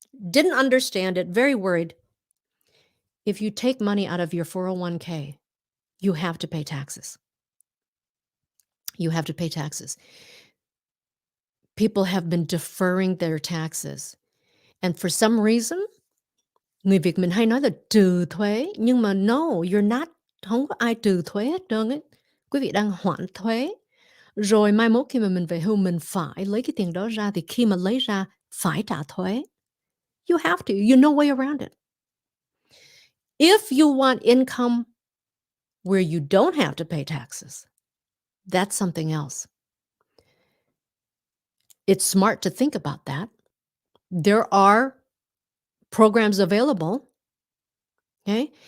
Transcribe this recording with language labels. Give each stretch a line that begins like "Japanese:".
English: Didn't understand it, very worried. If you take money out of your 401k, you have to pay taxes. You have to pay taxes. People have been deferring their taxes. And for some reason,
Vietnamese: người Việt mình hay nói là trừ thuế, nhưng mà
English: no, you're not,
Vietnamese: không có ai trừ thuế hết trơn ấy. Quý vị đang hoãn thuế. Rồi mai mốt khi mà mình về hưu, mình phải lấy cái tiền đó ra, thì khi mà lấy ra, phải trả thuế.
English: You have to, you no way around it. If you want income where you don't have to pay taxes, that's something else. It's smart to think about that. There are programs available Okay?